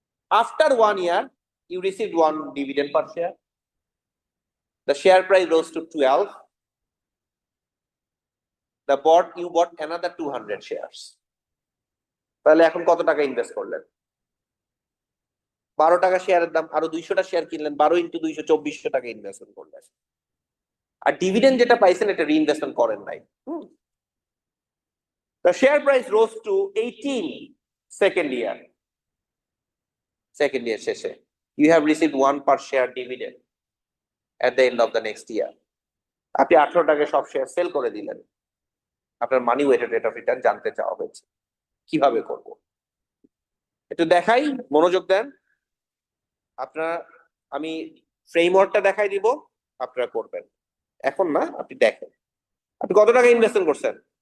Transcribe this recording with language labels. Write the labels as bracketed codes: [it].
[en] After 1 year you received 1 dividend per share. The share price rose to 12. You bought another 200 shares. [bn] তাহলে এখন কত টাকা invest করলেন? 12 টাকা শেয়ারের দাম, আরো 200টা শেয়ার কিনলেন, 12 × 200 2400 টাকা ইনভেস্টমেন্ট করলেন। আর ডিভিডেন্ড যেটা পাইছেন এটা রিইনভেস্টমেন্ট করেন নাই। [en] The share price rose to 18 second year. Second year [bn] শেষে [en] you have received 1 per share dividend at the end of the next year. [bn] আপনি 18 টাকায় সব শেয়ার সেল করে দিলেন। আপনার মানি ওয়েটেড রেট অফ রিটার্ন জানতে চাওয়া হয়েছে, কিভাবে করব? একটু দেখাই, মনোযোগ দেন। আপনার আমি ফ্রেমওয়ার্কটা দেখাই দিব, আপনারা করবেন। এখন না, আপনি দেখেন আপনি কত টাকা ইনভেস্টমেন্ট করছেন।